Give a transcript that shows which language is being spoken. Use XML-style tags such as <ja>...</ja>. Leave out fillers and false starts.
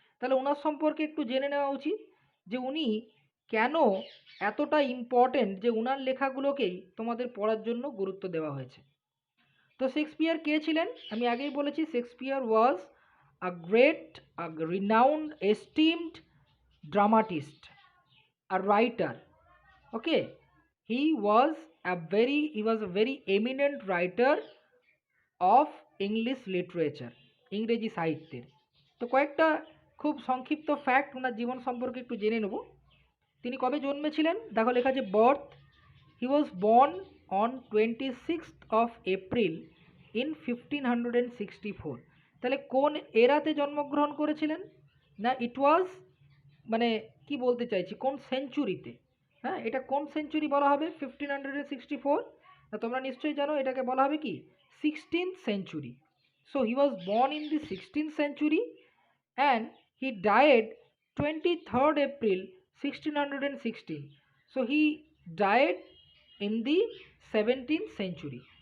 <bn>তাহলে ওনার সম্পর্কে একটু জেনে নেওয়া উচিত যে উনি কেন এতটা ইম্পর্টেন্ট যে ওনার লেখাগুলোকেই তোমাদের পড়ার জন্য গুরুত্ব দেওয়া হয়েছে। তো শেক্সপিয়ার কে ছিলেন? আমি আগেই বলেছি</bn> <en>Shakespeare was a great, a renowned, esteemed dramatist, a writer. Okay, he was a very eminent writer of English literature,</en> <bn>ইংরেজি সাহিত্যের। তো কয়েকটা খুব সংক্ষিপ্ত ফ্যাক্ট ওনার জীবন সম্পর্কে একটু জেনে নেব। তিনি কবে জন্মেছিলেন? দেখো লেখা আছে</bn> <en>Birth, he was born on 26th of April in 1564।</en> <bn>তাহলে কোন এরাতে জন্মগ্রহণ করেছিলেন? না,</bn> <en>it was</en> <bn>মানে কি বলতে চাইছি, কোন সেঞ্চুরিতে, হ্যাঁ এটা কোন সেঞ্চুরি বলা হবে, 1564, তোমরা নিশ্চয়ই জানো এটাকে বলা হবে কি 16th century.</bn> <en>So he was born in the 16th century and he died 23rd April 1616. So he died in the 17th century.</en>